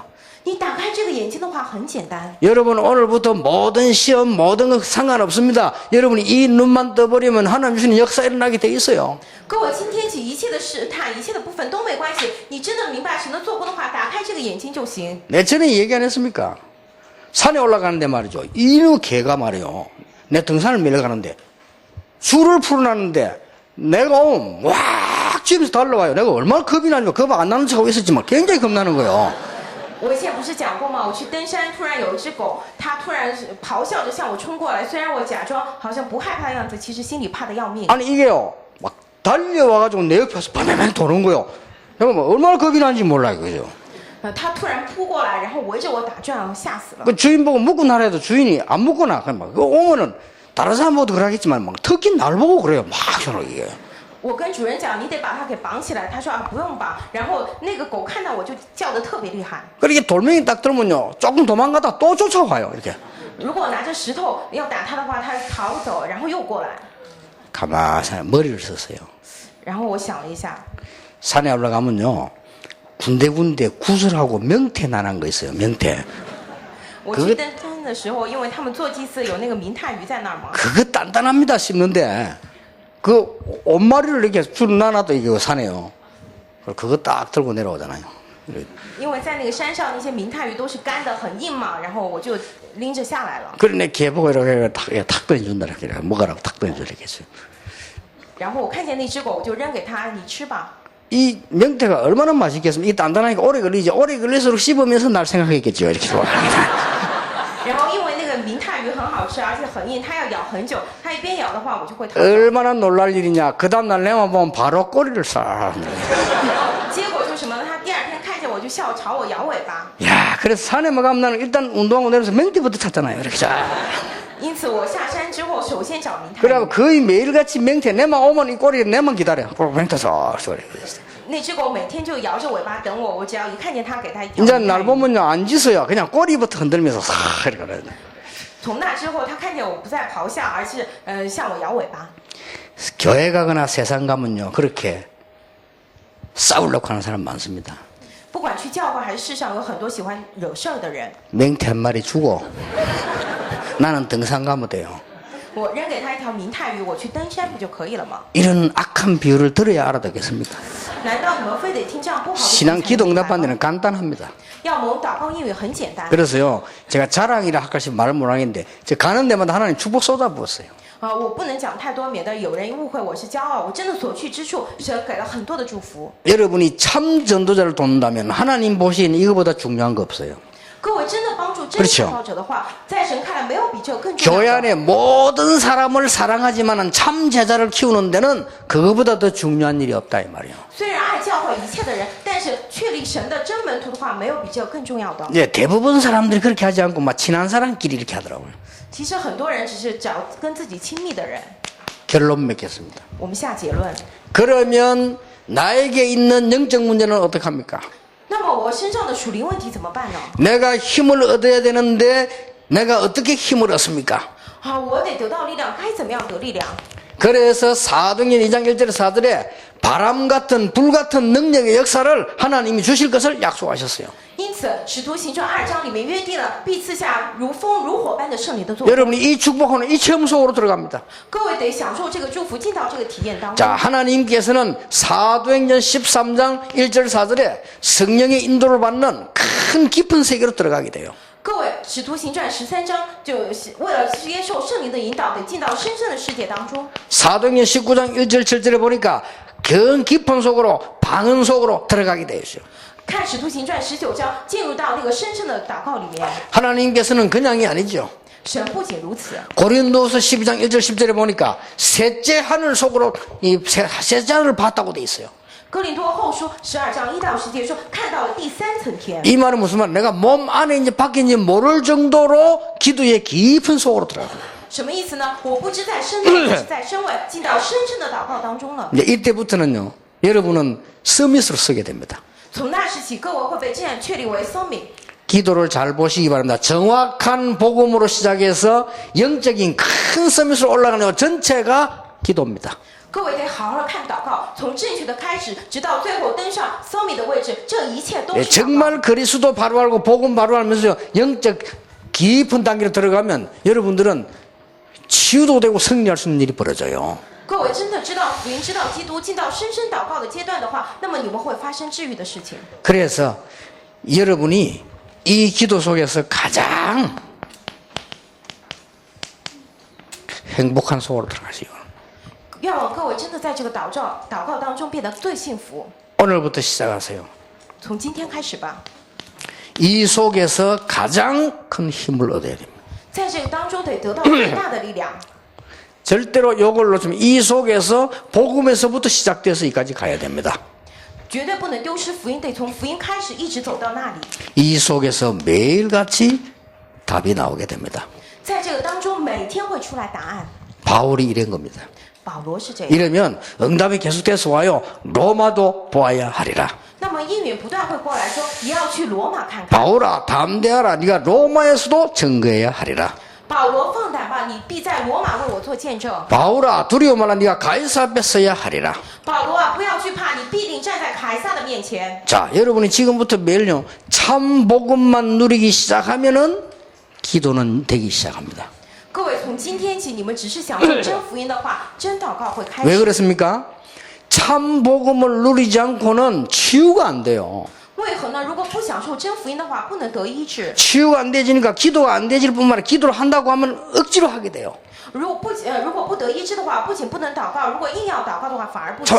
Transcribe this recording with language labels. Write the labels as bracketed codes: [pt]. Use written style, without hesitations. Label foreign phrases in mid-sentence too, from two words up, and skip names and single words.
[zh] 你打开这个眼睛的话，很简单。 [ko] 여러분 오늘부터 모든 시험 모든 것 상관없습니다. 여러분이 이 눈만 떠버리면 하나님 주시는 역사 일어나게 돼 있어요. [zh] 各位，今天起一切的试探、一切的部分都没关系。你真的明白神的做工的话，打开这个眼睛就行。 [ko] 내 전에 얘기 안 했습니까? 산에 올라가는데 말이죠. 이놈 개가 말이요. 내 등산을 밀려가는데 줄을 풀어놨는데 내가 오면 막 집에서 달려와요. 내가 얼마나 겁이 나냐면 겁 안 나는 척하고 있었지만 굉장히 겁나는 거예요. [zh] 我以前不是讲过吗？我去登山，突然有一只狗，它突然咆哮着向我冲过来。虽然我假装好像不害怕的样子，其实心里怕的要命。 [ko] 아니 이게요. 막 달려와가지고 내 옆에서 바바바 도는 거예요. 내가 뭐 얼마나 겁이 나는지 몰라요. 그죠? [zh] 它突然扑过来，然后围着我打转，吓死了。 [ko] 그 주인 보고 묶고 나라 해도 주인이 안 묶거나 그냥 막 오면은 다른 사람보다 그러겠지만 막 특히 날 보고 그래요. 막 저러 이게. [zh] 我跟主人讲，你得把它给绑起来。他说啊，不用绑。然后那个狗看到我就叫得特别厉害。 [ko] 그렇게 돌멩이 딱 들으면요. 조금 도망가다 또 쫓아와요. 이렇게. [zh] 如果我拿着石头要打它的话，它逃走，然后又过来。 [ko] 가만히 머리를 썼어요. [zh] 然后我想了一下， [ko] 산에 올라가면요. 군데군데 구슬하고 명태 나는 거 있어요. 명태. [zh] 我去登山的时候，因为他们做祭祀有那个明太鱼在那儿嘛， [ko] 그거 단단합니다. 씹는데. 그 옷마리를 이렇게 줄 나눠도 이게 산에요. 그거 딱 들고 내려오잖아요. [zh] 因为在那个山上那些明太鱼都是干的很硬嘛，然后我就拎着下来了。 [ko] 그래 내 개 보고 이렇게 탁 던져준다. 이렇게 먹으라고 탁 던져 이렇게 했어요. [zh] 然后我看见那只狗，我就扔给它，你吃吧。 [ko] 이 명태가 얼마나 맛있겠습니까? 이 단단하니까 오래 걸리지. 오래 걸릴수록 씹으면서 날 생각했겠죠. 이렇게 좋아. [zh] 然后因为那个明太鱼很好吃，而且很硬，它要咬很久。它一边咬的话，我就会逃走。 [ko] 얼마나 놀랄 일이냐. 그 다음날 내만 보면 바로 꼬리를 싹. [zh] 然后结果就是什么呢？它第二天看见我就笑，朝我摇尾巴。 [ko] 야, 그래서 산에 뭐 가면 나는 일단 운동하고 내려서 명태부터 찾잖아요. 이렇게 자. [zh] 因此我下山之后，首先找明太 [ko] 그래갖고 [zh] 鱼。 [ko] 거의 매일같이 명태 내만 오면 이 꼬리에 내만 기다려. 꼭 명태 쏙. [zh] 那只狗每天就摇着尾巴等我，我只要一看见它，给它一条 [ko] 이제 [zh] 明 [ko] 날 [zh] 太鱼。 [ko] 보면요, 안 짖어요. 그냥 꼬리부터 흔들면서 싹 이렇게 가요. [zh] 从那之后，它看见我不再咆哮，而是向我摇尾巴。 [ko] 교회 가거나 세상 가면요, 그렇게 싸우려고 하는 사람 많습니다. [zh] 不管去教会还是世上，有很多喜欢惹事儿的人。 [ko] 맹태 한 마리 주고 나는 등산 가면 돼요. [zh] 我扔给他一条明太鱼，我去登山不就可以了吗？ [ko] 이런 악한 비유를 들어야 알아듣겠습니까? [zh] 难道你们非得听这样不好的 [ko] 신앙 [zh] 才 [ko] 기도 [zh] 明白 [ko] 응답하는 [zh] 吗？ [ko] 데는 간단합니다. [zh] 要么祷告应允很简单。 [ko] 그래서요, 제가 자랑이라 할까지 말을 못 하겠는데, 제가 가는 데마다 하나님 축복 쏟아부었어요. [zh] 我不能讲太多，免得有人误会我是骄傲。我真的所去之处，神给了很多的祝福。 [ko] 여러분이 참 전도자를 돕는다면 하나님 보시기엔 이거보다 중요한 거 없어요. [zh] 各位真的帮助真传道者的话，在神看来没有比这个更重 [ko] 교회 [zh] 要的。 [ko] 안에 모든 사람을 사랑하지만 참 제자를 키우는 데는 그거보다 더 중요한 일이 없다 이 말이에요. [zh] 虽然爱教会一切的人，但是确立神的真门徒的话，没有比这个更重要的。 [ko] 이제 대부분 사람들이 그렇게 하지 않고 막 친한 사람끼리 이렇게 하더라고요. [zh] 其实很多人只是找跟自己亲密的人。 [ko] 결론 맺겠습니다. [zh] 我们下结论。 [ko] 그러면 나에게 있는 영적 문제는 어떻게 합니까? [zh] 那么我身上的属灵问题怎么办呢？ [ko] 내가 힘을 얻어야 되는데 내가 어떻게 힘을 얻습니까? [zh] 我得得到力量，该怎么样得力量？ [ko] 그래서 사도행전 2장 1절의 4절에 바람 같은 불 같은 능력의 역사를 하나님이 주실 것을 약속하셨어요. [zh] 因此，《使徒行传》2章里面约定了必赐下如风如火般的圣灵的作用。 [ko] 여러분이 이 축복하는 이 체험 속으로 들어갑니다. [zh] 各位得享受这个祝福，进到这个体验当中。 [ko] 자, 하나님께서는 사도행전 13장 1절 4절에 성령의 인도를 받는 큰 깊은 세계로 들어가게 돼요. [zh] 各位，《使徒行传》13章就是为了接受圣灵的引导，得进到深深的世界当中。 [ko] 사도행전 19장 1절 7절에 보니까 그 깊은 속으로 방언 속으로 들어가게 되어 있어요. [zh] 看《使徒行传》19章，进入到那个深深的祷告里面。 [ko] 하나님께서는 그냥이 아니죠. [zh] 神不仅如此， [ko] 고린도서 12장 1절 10절에 보니까 셋째 하늘 속으로 이 셋째 하늘을 봤다고 돼 있어요. [zh] 哥林多后书12章1到10节说，看到了第三层天。 [ko] 이 말은 무슨 말? 내가 몸 안에 이제 밖인지 모를 정도로 기도의 깊은 속으로 들어가요. [zh] 什么意思呢？我不知在身内还是在身外，进到深深的祷告当中了。 [ko] 이제 이때부터는요, 여러분은 서밋으로 서게 됩니다. [zh] 从那时起，各位会被这样确立为僧名。 [ko] 기도를 잘 보시기 바랍니다. 정확한 복음으로 시작해서 영적인 큰 서밋으로 올라가는 것 전체가 기도입니다. [zh] 各位得好好看祷告，从正确的开始，直到最后登上僧名的位置，这一切都 [ko] 예, [zh] 是祷告。 [ko] 정말 그리스도 바로 알고 복음 바로 알면서 영적 깊은 단계로 들어가면 여러분들은 치유도 되고 승리할 수 있는 일이 벌어져요. [zh] 各位真的知道福音、知道基督，进到深深祷告的阶段的话，那么你们会发生治愈的事情。 [ko] 그래서 여러분이 이 기도 속에서 가장 행복한 속으로 들어가시고 [zh] 愿望各位真的在这个祷告当中变得最幸福。 [ko] 오늘부터 시작하세요. [zh] 从今天开始吧， [ko] 이 속에서 가장 큰 힘을 얻어야 됩니다. [zh] 在这个当中得得到最大的力量。 [ko] 절대로 이걸 놓치면 이 속에서 복음에서부터 시작돼서 여기까지 가야 됩니다. [zh] 绝对不能丢失福音，得从福音开始，一直走到那里。 [ko] 이 속에서 매일같이 답이 나오게 됩니다. [zh] 在这个当中，每天会出来答案。 [ko] 바울이 이런 겁니다. [zh] 保罗是这样。 [ko] 이러면 응답이 계속돼서 와요. 로마도 보아야 하리라. [zh] 那么应允不断会过来说，也要去罗马看看。 [ko] 바울아 담대하라. 네가 로마에서도 증거해야 하리라. [zh] 保罗放胆吧，你必在罗马为我做见证。 [ko] 바울아 두려워 말라. 네가 가이사 앞에 서야 하리라. [zh] 保罗啊，不要惧怕，你必定站在凯撒的面前。 [ko] 자, 여러분이 지금부터 매일요 참 복음만 누리기 시작하면은 기도는 되기 시작합니다. [zh] 各位，从今天起，你们只是享受真福音的话，真祷告会开 [ko] 왜 [zh] 始。 [ko] 그렇습니까? 참 복음을 누리지 않고는 치유가 안 돼요. [zh] 为何呢？如果不享受真福音的话，不能得医治。 [ko] 치유가 안 되지니까 기도가 안 되질 뿐만 아니라 기도를 한다고 하면 억지로 하게 돼요. [zh] 如果不得医治的话，不仅不能祷告，如果硬要祷告的话，反而不行